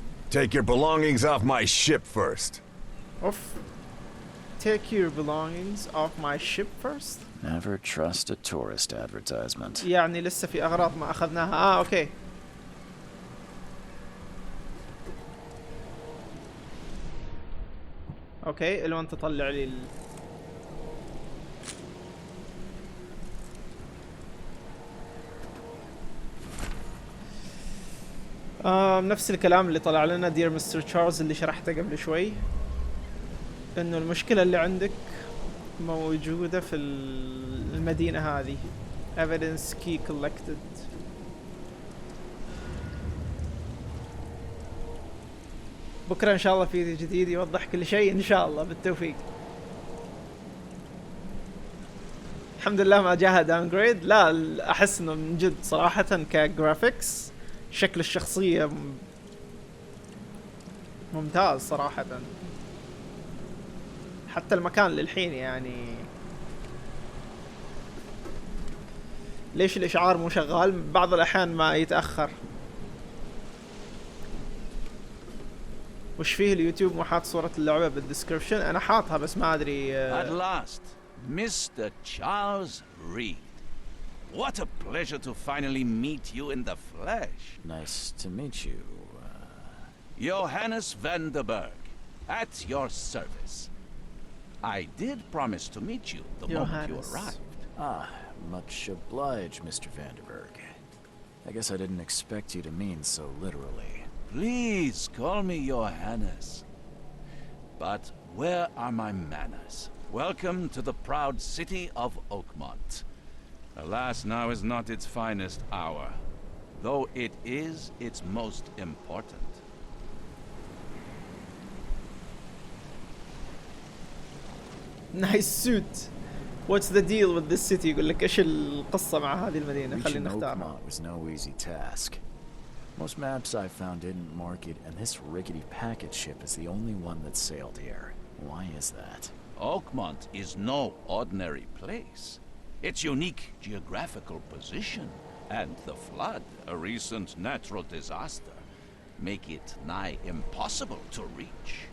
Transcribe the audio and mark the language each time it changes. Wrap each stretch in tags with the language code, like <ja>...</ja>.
<en>Take your belongings off my ship first. اوف. Take your belongings off my ship first. Never trust a tourist advertisement.</en> <ar>يعني لسه في اغراض ما اخذناها. اوكي. اوكي لو انت طلع لي نفس الكلام اللي طلع لنا دير مستر تشارلز اللي شرحته قبل شوي، انه المشكلة اللي عندك موجودة في المدينة هذه.</ar> <en>evidence key collected.</en> <ar>بكرة ان شاء الله في جديد يوضح كل شيء ان شاء الله، بالتوفيق. الحمد لله ما جاها داونجريد. لا احس انه من جد صراحة كجرافيكس شكل الشخصية ممتاز صراحة. حتى المكان للحين يعني ليش الاشعار مو شغال؟ بعض الاحيان ما يتأخر. وش فيه اليوتيوب مو حاط صورة اللعبة بالديسكربشن؟ انا حاطها بس ما ادري.</ar> <en>At last, Mr. Charles Reed. What a pleasure to finally meet you in the flesh. Nice to meet you. Johannes van der Berg, at your service. I did promise to meet you the moment you arrived. Ah, much obliged, Mr. Vanderberg. I guess I didn't expect you to mean so literally. Please call me your Highness. But where are my manners? Welcome to the proud city of Oakmont. Alas, now is not its finest hour, though it is its most important. Nice suit. What's the deal with this city؟</en> <ar>يقول لك ايش القصة مع هذه المدينة؟</ar> <en>Reaching</en> <ar>خلينا نختار.</ar> <en>Oakmont was no easy task. Most maps I found didn't mark it, and this rickety packet ship is the only one that sailed here. Why is that? Oakmont is no ordinary place. Its unique geographical position and the flood, a recent natural disaster, make it nigh impossible to reach.</en>